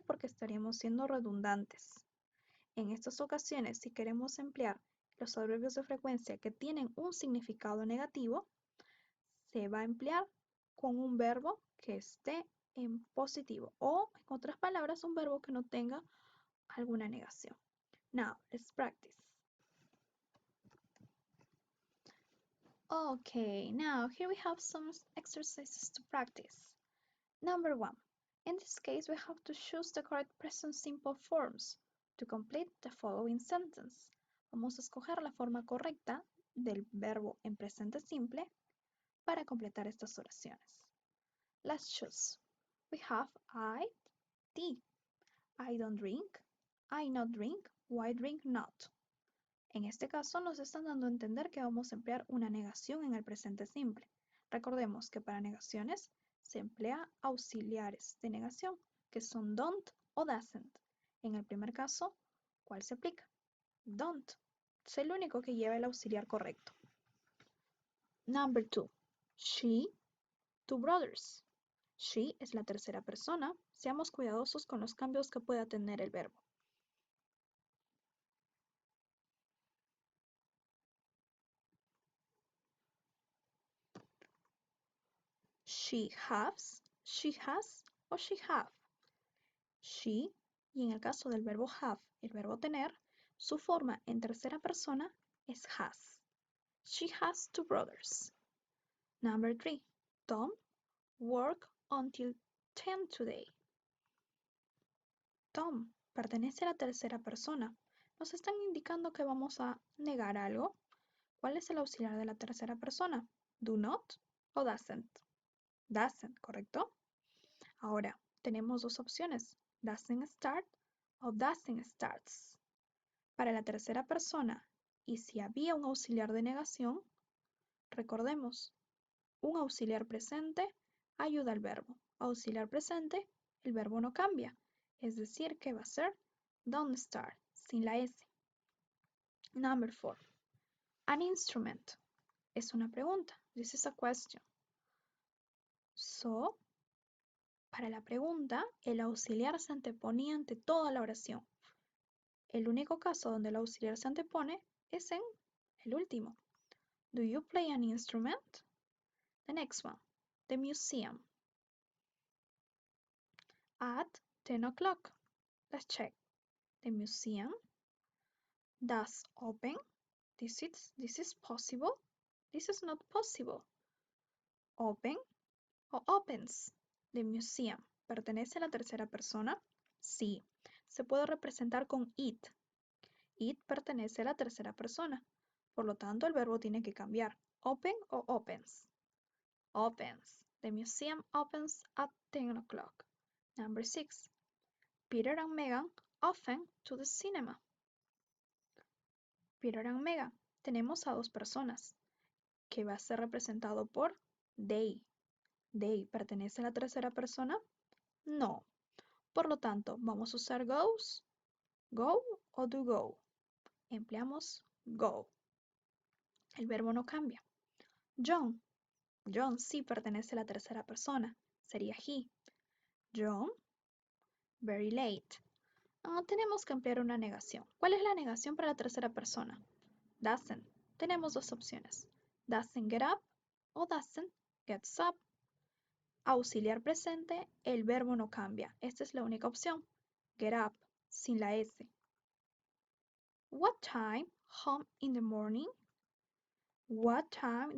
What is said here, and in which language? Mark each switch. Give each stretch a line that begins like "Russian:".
Spanish: Porque estaríamos siendo redundantes. En estas ocasiones, si queremos emplear los adverbios de frecuencia que tienen un significado negativo, se va a emplear con un verbo que esté en positivo o, en otras palabras, un verbo que no tenga alguna negación.
English: Now, let's practice. Okay, now here we have some exercises to practice. Number 1. In this case, we have to choose the correct present simple forms to complete the following sentence.
Spanish: Vamos a escoger la forma correcta del verbo en presente simple para completar estas oraciones.
English: Let's choose. We have I, tea. I don't drink. I not drink. Why drink not.
Spanish: En este caso nos están dando a entender que vamos a emplear una negación en el presente simple. Recordemos que para negaciones se emplea auxiliares de negación, que son don't o doesn't. En el primer caso, ¿cuál se aplica? Don't. Es el único que lleva el auxiliar correcto.
English: Number 2. She, two brothers.
Spanish: She es la tercera persona. Seamos cuidadosos con los cambios que pueda tener el verbo.
English: She has, o she have.
Spanish: She, y en el caso del verbo have, el verbo tener, su forma en tercera persona es has.
English: She has 2 brothers. Number 3. Tom worked until 10 today.
Spanish: Tom pertenece a la tercera persona. Nos están indicando que vamos a negar algo. ¿Cuál es el auxiliar de la tercera persona? Do not o doesn't. Doesn't, ¿correcto? Ahora, tenemos dos opciones.
English: Doesn't start o doesn't starts.
Spanish: Para la tercera persona, y si había un auxiliar de negación, recordemos, un auxiliar presente ayuda al verbo. Auxiliar presente, el verbo no cambia. Es decir, que va a ser don't start, sin la S.
English: Number 4. An instrument.
Spanish: Es una pregunta.
English: This is a question.
Spanish: So, para la pregunta, el auxiliar se anteponía ante toda la oración. El único caso donde el auxiliar se antepone es en el último.
English: Do you play an instrument? The next one. The museum. At 10 o'clock. Let's check. The museum does open. This is possible. This is not possible. Open o opens. The museum.
Spanish: ¿Pertenece a la tercera persona? Sí. Se puede representar con it. It pertenece a la tercera persona. Por lo tanto, el verbo tiene que cambiar.
English: Open o opens. Opens. The museum opens at 10 o'clock. Number 6. Peter and Megan often to the cinema.
Spanish: Peter and Megan. Tenemos a dos personas que va a ser representado por they. They pertenece a la tercera persona? No. Por lo tanto, vamos a usar goes, go o do go. Empleamos go. El verbo no cambia. John. John sí pertenece a la tercera persona. Sería he.
English: John, very late.
Spanish: Tenemos que emplear una negación. ¿Cuál es la negación para la tercera persona? Doesn't. Tenemos dos opciones.
English: Doesn't get up o doesn't gets up.
Spanish: Auxiliar presente, el verbo no cambia. Esta es la única opción.
English: Get up,
Spanish: sin la S.
English: What time? Home in the morning? What time?